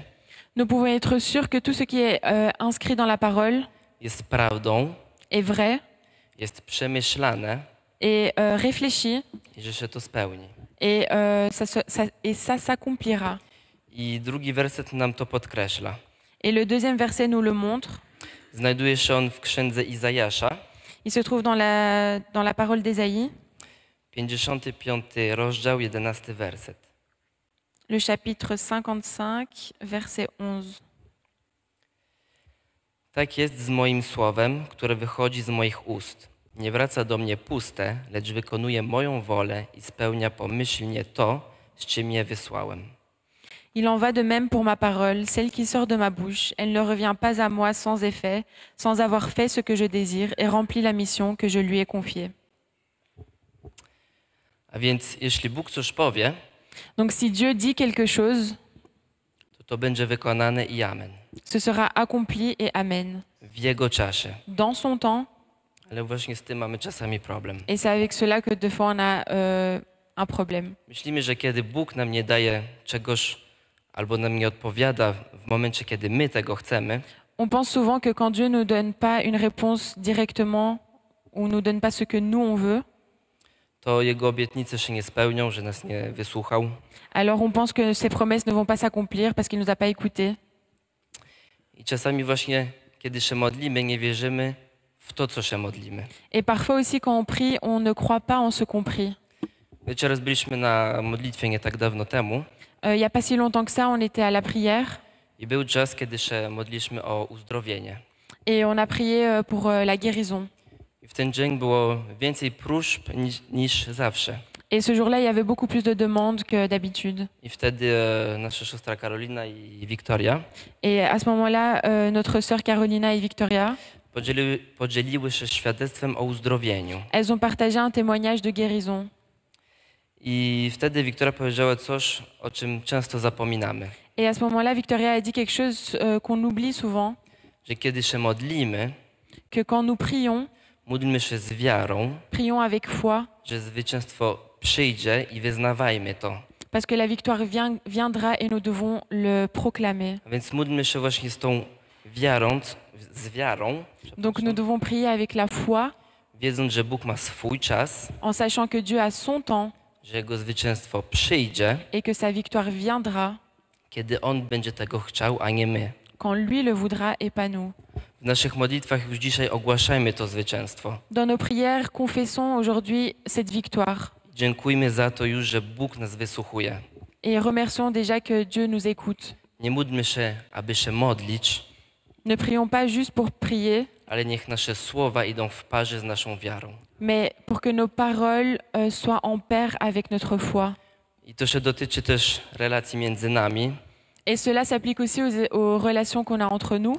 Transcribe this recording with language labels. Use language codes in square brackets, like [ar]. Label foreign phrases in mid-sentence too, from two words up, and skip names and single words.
[fr] Nous pouvons être sûrs que tout ce qui est inscrit dans la parole [pl] jest prawdą, [fr] est vrai, [pl] jest przemyślane [fr] est réfléchi, [pl] i że się to spełni. [fr] et ça s'accomplira. [pl] I drugi werset nam to podkreśla. [fr] Et le deuxième verset nous le montre. [pl] Znajduje się on w księdze Izajasza, [fr] Il se trouve dans la parole d'Ésaïe, [pl] 55 rozdział, 11 werset. [fr] le chapitre 55, verset 11. [pl] Tak jest z moim słowem, które wychodzi z moich ust. Nie wraca do mnie puste, lecz wykonuje moją wolę i spełnia pomyślnie to, z czym je wysłałem. [fr] Il en va de même pour ma parole, celle qui sort de ma bouche. Elle ne revient pas à moi sans effet, sans avoir fait ce que je désire et rempli la mission que je lui ai confiée. [pl] A więc jeśli Bóg coś powie, [fr] Donc si Dieu dit quelque chose, [pl] to będzie wykonane i amen. [fr] ce sera accompli et amen. [pl] W Jego czasie. [fr] Dans son temps, [pl] Ale właśnie z tym mamy czasami problem. [fr] et c'est avec cela que deux fois on a un problème. [pl] Myślimy, że kiedy Bóg nam nie daje czegoś albo nam nie odpowiada w momencie, kiedy my tego chcemy, [fr] On pense souvent que quand Dieu ne nous donne pas une réponse directement ou nous donne pas ce que nous on veut, [pl] to Jego obietnice się nie spełnią, że nas nie wysłuchał. [fr] alors on pense que ces promesses ne vont pas s'accomplir parce qu'il nous a pas écoutés. [pl] I czasami właśnie, kiedy się modlimy, nie wierzymy w to, co się modlimy. [fr] Et parfois aussi quand on prie, on ne croit pas en ce qu'on prie. [pl] Wiecie, raz byliśmy na modlitwie nie tak dawno temu [fr] Il n'y a pas si longtemps que ça, on était à la prière [pl] i był czas, kiedy się modliliśmy o uzdrowienie. [fr] et on a prié pour la guérison. [pl] I w ten dzień było więcej próśb niż zawsze. [fr] Et ce jour-là, il y avait beaucoup plus de demandes que d'habitude. [pl] I wtedy nasza siostra Karolina i Wiktoria [fr] Et à ce moment-là, notre sœur Carolina et Victoria, [pl] podzieliły się świadectwem o uzdrowieniu. [fr] elles ont partagé un témoignage de guérison. [pl] I wtedy Wiktoria powiedziała coś, o czym często zapominamy. [fr] Et à ce moment-là, Victoria a dit quelque chose qu'on oublie souvent, [pl] Że kiedy się modlimy, [fr] que quand nous prions, [pl] módlmy się z wiarą, [fr] prions avec foi, [pl] że zwycięstwo przyjdzie i wyznawajmy to. [fr] parce que la victoire viendra et nous devons le proclamer. [pl] A więc módlmy się właśnie z tą wiarą, [fr] Donc nous devons prier avec la foi, [pl] wiedząc, że Bóg ma swój czas, [fr] en sachant que Dieu a son temps [pl] że Jego zwycięstwo przyjdzie, [fr] et que sa victoire viendra [pl] kiedy On będzie tego chciał, a nie my. [fr] quand lui le voudra et pas nous. [pl] W naszych modlitwach już dzisiaj ogłaszajmy to zwycięstwo. [fr] Dans nos prières, confessons aujourd'hui cette victoire [pl] Dziękujmy za to już, że Bóg nas wysłuchuje. [fr] et remercions déjà que Dieu nous écoute. [pl] Nie módlmy się, aby się modlić, [fr] Ne prions pas juste pour prier, [pl] ale niech nasze słowa idą w parze z naszą wiarą. [fr] mais pour que nos paroles soient en pair avec notre foi. [pl] I to się dotyczy też relacji między nami, [fr] Et cela s'applique aussi aux relations qu'on a entre nous,